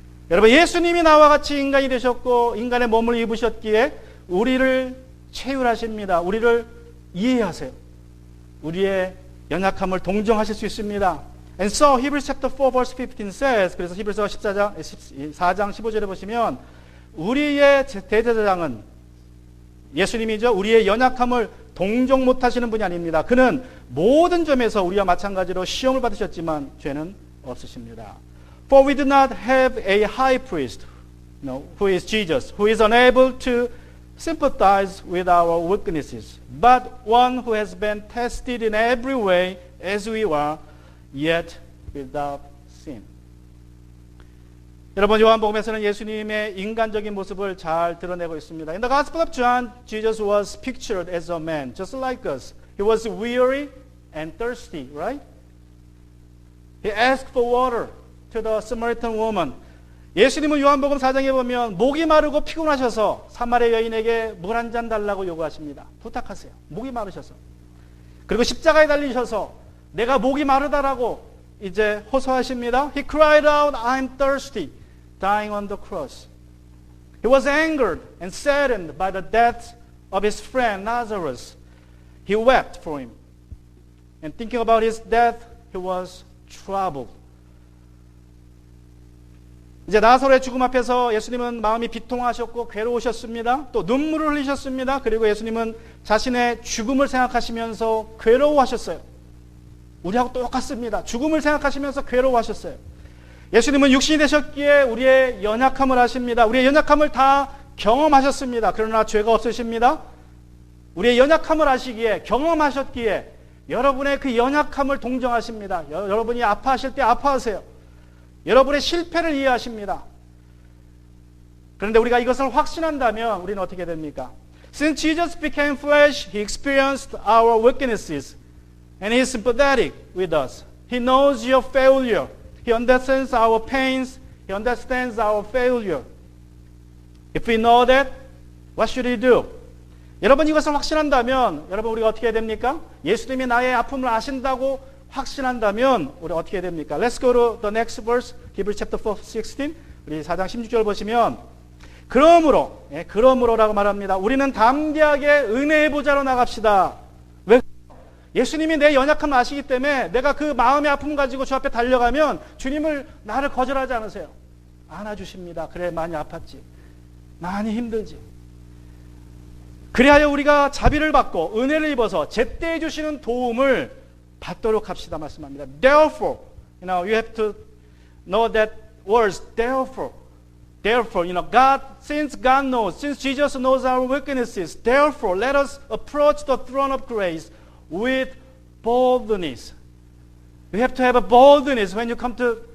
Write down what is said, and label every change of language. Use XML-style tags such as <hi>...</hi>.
<ko>여러분 예수님이 나와 같이 인간이 되셨고 인간의 몸을 입으셨기에 우리를 체휼하십니다. 우리를 이해하세요. 우리의 연약함을 동정하실 수 있습니다.</ko> <en>And so Hebrews chapter 4 verse 15 says,</en> <ko>그래서 히브리서 4장 15절에 보시면 우리의 대제사장은 예수님이죠. 우리의 연약함을 동정 못하시는 분이 아닙니다. 그는 모든 점에서 우리와 마찬가지로 시험을 받으셨지만 죄는 없으십니다.</ko> <en>For we do not have a high priest, who is Jesus, who is unable to sympathize with our weaknesses, but one who has been tested in every way as we are, yet without sin.</en> <ko>여러분 요한복음에서는 예수님의 인간적인 모습을 잘 드러내고 있습니다.</ko> <en>In the Gospel of John, Jesus was pictured as a man, just like us. He was weary and thirsty, right? He asked for water to the Samaritan woman.</en> <ko>예수님은 요한복음 4장에 보면 목이 마르고 피곤하셔서 사마리아 여인에게 물 한 잔 달라고 요구하십니다. 부탁하세요. 목이 마르셔서. 그리고 십자가에 달리셔서 내가 목이 마르다라고 이제 호소하십니다.</ko> <en>He cried out, I'm thirsty, dying on the cross. He was angered and saddened by the death of his friend Lazarus. He wept for him. And thinking about his death, he was troubled.</en> <ko>이제 나사로의 죽음 앞에서 예수님은 마음이 비통하셨고 괴로우셨습니다. 또 눈물을 흘리셨습니다. 그리고 예수님은 자신의 죽음을 생각하시면서 괴로워하셨어요. 우리하고 똑같습니다. 죽음을 생각하시면서 괴로워하셨어요. 예수님은 육신이 되셨기에 우리의 연약함을 아십니다. 우리의 연약함을 다 경험하셨습니다. 그러나 죄가 없으십니다. 우리의 연약함을 아시기에 경험하셨기에 여러분의 그 연약함을 동정하십니다. 여러분이 아파하실 때 아파하세요. 여러분의 실패를 이해하십니다. 그런데 우리가 이것을 확신한다면 우리는 어떻게 됩니까?</ko> <en>Since Jesus became flesh, He experienced our weaknesses and He is sympathetic with us. He knows your failure. He understands our pains. He understands our failure. If we know that, what should we do?</en> <ko>여러분 이것을 확신한다면 여러분 우리가 어떻게 해야 됩니까? 예수님이 나의 아픔을 아신다고 확신한다면 우리 어떻게 해야 됩니까?</ko> <en>Let's go to the next verse. Hebrews chapter 4, 16.</en> <ko>우리 4장 16절 보시면 그러므로라고 말합니다. 우리는 담대하게 은혜의 보좌로 나갑시다. 왜? 예수님이 내 연약함을 아시기 때문에 내가 그 마음의 아픔 가지고 주 앞에 달려가면 주님을 나를 거절하지 않으세요. 안아주십니다. 그래 많이 아팠지. 많이 힘들지. 그리하여 우리가 자비를 받고 은혜를 입어서 제때 주시는 도움을 받도록 합시다 말씀합니다.</ko> <en>Therefore, you have to know that words. Therefore, God, since God knows, since Jesus knows our weaknesses, therefore, let us approach the throne of grace with boldness. You have to have a boldness when you come to</en>